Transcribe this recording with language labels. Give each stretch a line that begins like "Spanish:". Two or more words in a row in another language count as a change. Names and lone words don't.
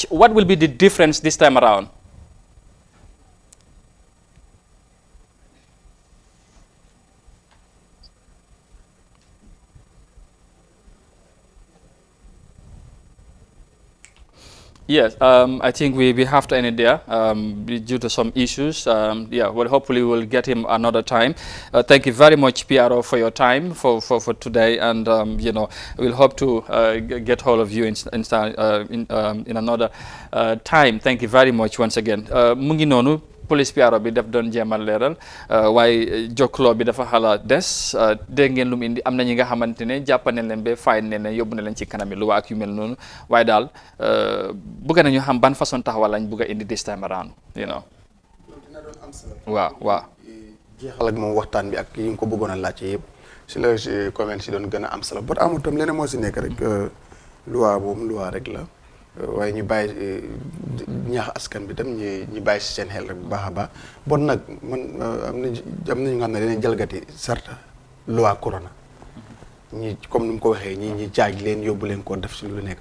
English: What will be the difference this time around? Yes, I think we have to end it there due to some issues. Yeah, well, hopefully we'll get him another time. Thank you very much, Piero, for your time for today, and you know, we'll hope to get hold of you in another time. Thank you very much once again.
Wolof: Mungi nonu police Piero bi daf doon jéemal leeral waaye jokkaloo bi dafa xala des dégg ngeen lu mu indi am na ñi nga xamante ne jàppane leen ba fay ne leen yóbbu na leen ci kanami lu waa ak yu mel noonu waaye daal bëgg nañu xam ban façon taxawal lañ bëgg a indi
English: this time around, you know.
Wolof: waaw jeexal ak moom waxtaan bi ak yi nga ko bëggoon a laajte yëpp si la comment si doon gën a am solo but amul tam leneen moo si nekk rek loi boobu loi rek la waaye ñu bàyyi ñaax askan bi tam ñu bàyyi si seen xel rek bu baax a baax bon nag man am na ñu nga xam ne dañuy jalgati sarta loi corona ñi comme ni mu ko waxee ñi jaaj leen yóbbu leen koo def si lu nekk.